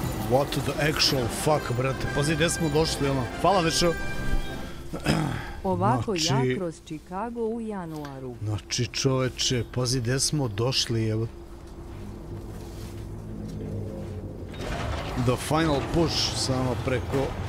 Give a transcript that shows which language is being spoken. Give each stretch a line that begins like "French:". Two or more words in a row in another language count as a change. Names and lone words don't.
English: What the actual fuck, brate.
Serbian: Pazi, gdje smo došli, ono. Hvala, Nešo. Ovako ja kroz Chicago u januaru. Znači, čoveče, pazi, gdje smo došli, evo.
English: The final push,
Serbian: samo preko...